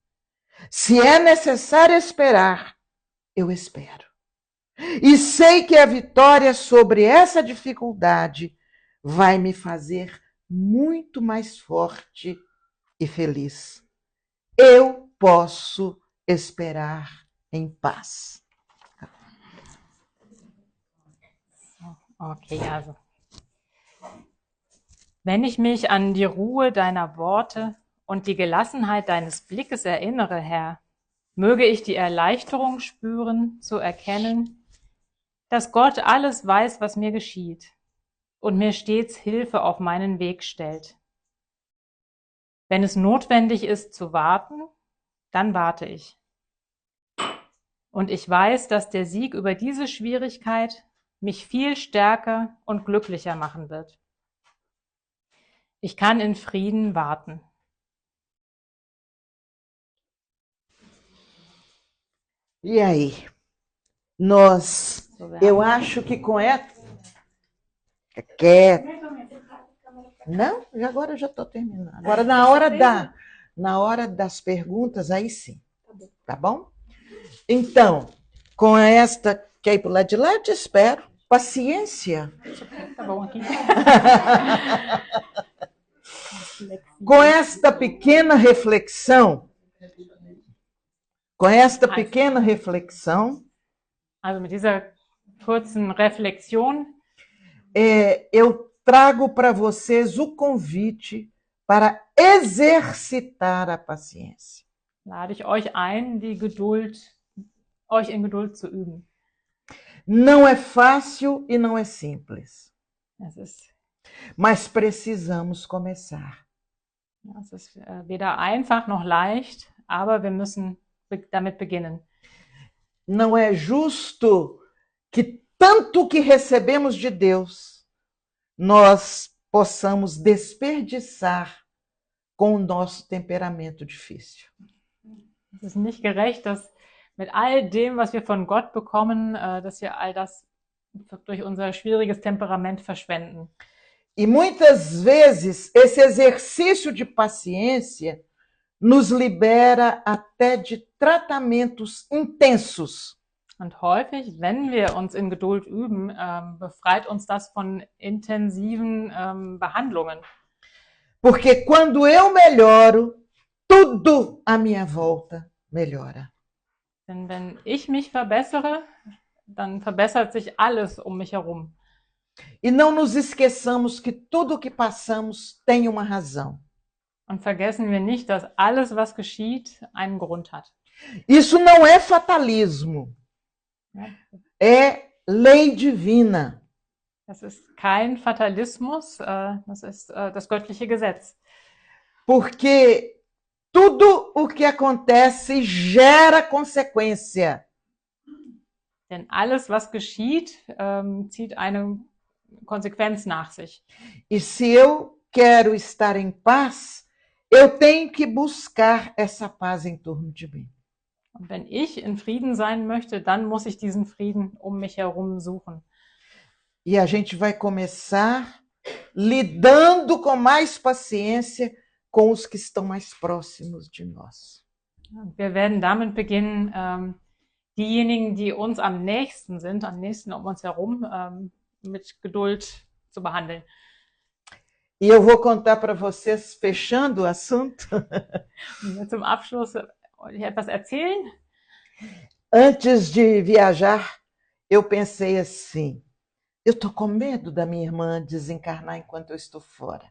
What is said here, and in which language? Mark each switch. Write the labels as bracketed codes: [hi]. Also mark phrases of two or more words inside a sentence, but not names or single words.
[pt] Se é necessário esperar, eu espero. E sei que a vitória sobre essa dificuldade vai me fazer muito mais forte e feliz. Eu posso esperar em paz. [de] Okay, also. Wenn ich mich an die Ruhe deiner Worte und die Gelassenheit deines Blickes erinnere, Herr, möge ich die Erleichterung spüren, zu erkennen, dass Gott alles weiß, was mir geschieht und mir stets Hilfe auf meinen Weg stellt. Wenn es notwendig ist zu warten, dann warte ich. Und ich weiß, dass der Sieg über diese Schwierigkeit mich viel stärker und glücklicher machen wird. Ich kann in Frieden warten. [pt] E aí? Eu acho que com essa... Não, agora eu já estou terminando. Agora, na hora das perguntas, aí sim. Tá bom? Então, com esta... Quer ir para o lado de lá? Eu te espero. Paciência. Tá bom aqui. Com esta pequena reflexão, [de] Also mit dieser kurzen Reflexion [pt] eu trago para vocês o convite para exercitar a paciência. [de] lade ich euch ein, euch in Geduld zu üben. [pt] Não é fácil e não é simples, [de] Es ist [pt] mas precisamos começar. [de] weder einfach noch leicht, aber wir müssen damit beginnen. [pt] Não é justo que tanto que recebemos de Deus, nós possamos desperdiçar com o nosso temperamento difícil. [de] Es ist nicht gerecht, dass mit all dem, was wir von Gott bekommen, dass wir all das durch unser schwieriges Temperament verschwenden. [pt] E muitas vezes esse exercício de paciência nos libera até de tratamentos intensos. [de] Und häufig, wenn wir uns in Geduld üben, befreit uns das von intensiven Behandlungen. [pt] Porque quando eu melhoro, tudo à minha volta melhora. [de] Denn wenn ich mich verbessere, dann verbessert sich alles um mich herum. [pt] E não nos esqueçamos que tudo o que passamos tem uma razão. [de] Und vergessen wir nicht, dass alles, was geschieht, einen Grund hat. [pt] Isso não é fatalismo, é lei divina. [de] Das ist kein Fatalismus, das ist das göttliche Gesetz. [pt] Porque tudo o que acontece gera consequência. [de] Denn alles, was geschieht, zieht eine Konsequenz nach sich. [pt] E se eu quero estar em paz, eu tenho que buscar essa paz em torno de mim. [de] Und wenn ich in Frieden sein möchte, dann muss ich diesen Frieden um mich herum suchen. [pt] E a gente vai começar lidando com mais paciência com os que estão mais próximos de nós. [de] Und wir werden damit beginnen, diejenigen, die uns am nächsten sind, am nächsten um uns herum, mit Geduld zu behandeln. [pt] E eu vou contar para vocês, fechando o assunto. [de] Zum Abschluss wollte ich etwas erzählen. [pt] Antes de viajar, eu pensei assim, eu estou com medo da minha irmã desencarnar enquanto eu estou fora.